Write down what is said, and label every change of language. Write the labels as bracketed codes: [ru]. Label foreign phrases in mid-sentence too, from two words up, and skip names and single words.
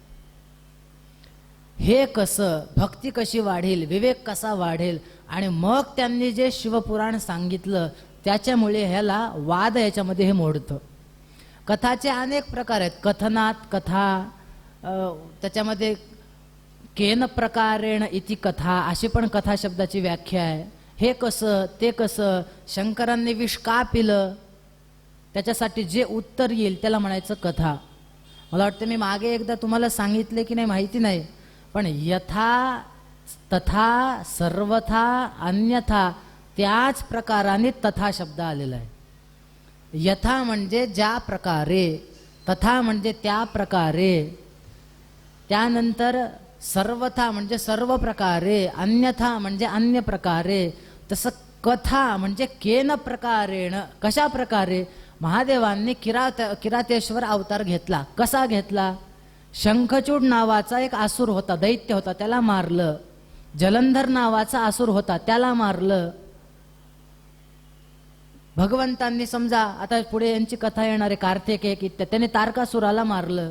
[mr] हे कसं, भक्ती कशी वाढेल, विवेक कसा वाढेल, आणि मग त्यांनी जे शिवपुराण सांगितलं त्याच्यामुळे ह्याला वाद याच्यामध्ये हे मोडतं. कथाचे अनेक प्रकार आहेत. कथनात कथा, त्याच्यामध्ये [sa] केन प्रकारेण इति कथा [mr] अशी पण कथा शब्दाची व्याख्या आहे. हे कसं, ते कसं, शंकरांनी विष का पिलं, त्याच्यासाठी जे उत्तर येईल त्याला म्हणायचं कथा. मला वाटतं मी मागे एकदा तुम्हाला सांगितले की नाही माहिती नाही, पण [sa] यथा तथा सर्वथा अन्यथा [mr] त्याच प्रकाराने तथा शब्द आलेला आहे. यथा म्हणजे ज्या प्रकारे, तथा म्हणजे त्या प्रकारे, त्यानंतर सर्वथा म्हणजे सर्व प्रकारे, अन्यथा म्हणजे अन्य प्रकारे. तसं कथा म्हणजे [sa] केन प्रकारेण, [mr] कशा प्रकारे. महादेवांनी किरातेश्वर अवतार घेतला. कसा घेतला? शंखचूड नावाचा एक असुर होता, दैत्य होता, त्याला मारलं. जलंधर नावाचा असुर होता, त्याला मारलं. भगवंतांनी समजा आता पुढे यांची कथा येणार आहे, कार्तिक एक इत्यादी, त्याने तारकासुराला मारलं.